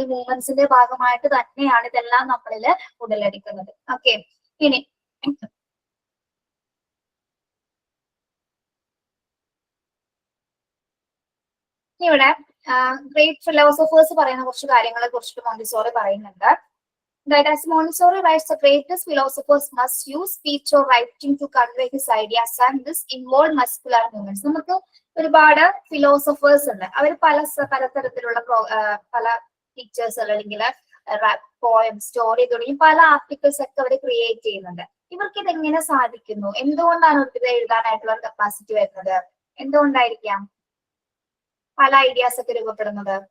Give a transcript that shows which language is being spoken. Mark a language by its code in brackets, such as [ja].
[ml] ഈ മൂവ്മെന്റ്സിന്റെ ഭാഗമായിട്ട് തന്നെയാണ് ഇതെല്ലാം നമ്മളിൽ ഉടലെടുക്കുന്നത്. ഓക്കെ, ഇനി ഇവിടെ ഗ്രേറ്റ് ഫിലോസഫേഴ്സ് പറയുന്ന കുറച്ച് കാര്യങ്ങളെ കുറിച്ചിട്ട് മോണ്ടിസോറി പറയുന്നുണ്ട്. [en] That as Montessori writes, the greatest philosophers must use speech or writing to convey his ideas, and this involve muscular movements. [ml] നമുക്ക് ഒരുപാട് ഫിലോസഫേഴ്സ് ഉണ്ട്. അവർ പലതരത്തിലുള്ള പല പിക്ചേഴ്സ് അല്ലെങ്കിൽ പോയം, സ്റ്റോറി തുടങ്ങി പല ആർട്ടിക്കിൾസ് ഒക്കെ അവർ ക്രിയേറ്റ് ചെയ്യുന്നുണ്ട്. ഇവർക്ക് ഇതെങ്ങനെ സാധിക്കുന്നു? എന്തുകൊണ്ടാണ് അവർക്ക് ഇത് എഴുതാനായിട്ടുള്ള കപ്പാസിറ്റി വരുന്നത്? എന്തുകൊണ്ടായിരിക്കാം പല ഐഡിയാസ് ഒക്കെ രൂപപ്പെടുന്നത്?